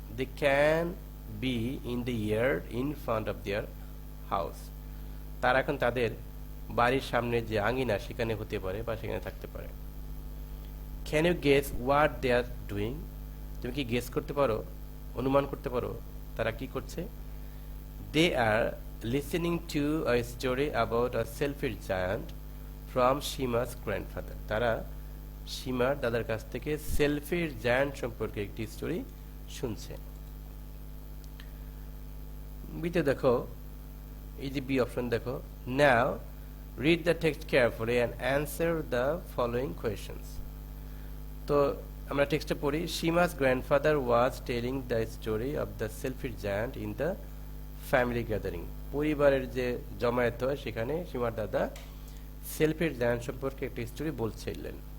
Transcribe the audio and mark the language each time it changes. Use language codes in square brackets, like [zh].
[en] They can be in the yard in front of their house, [bn] তারা এখন তাদের বাড়ির সামনে যে আঙিনা সেখানে হতে পারে বা সেখানে থাকতে পারে। [en] Can you guess what they are doing, [bn] তুমি কি গেস করতে পারো, অনুমান করতে পারো তারা কি করছে? [en] They are listening to a story about a selfish giant from Shima's grandfather, [bn] তারা সীমার দাদার কাছ থেকে সেলফিশ জায়ান্ট সম্পর্কে একটি স্টোরি শুনছে। বিতে দেখো এই যে বি অপশন দেখো, [en] Now read the text carefully and answer the following questions. [bn] তো আমরা টেক্সটে পড়ি, [en] Seema's grandfather was telling the story of the selfish giant in the family gathering, [bn] পরিবারের যে জমায়েত হয় সেখানে সীমার দাদা সেলফিশ জায়ান্ট সম্পর্কে একটি স্টোরি বলছিলেন।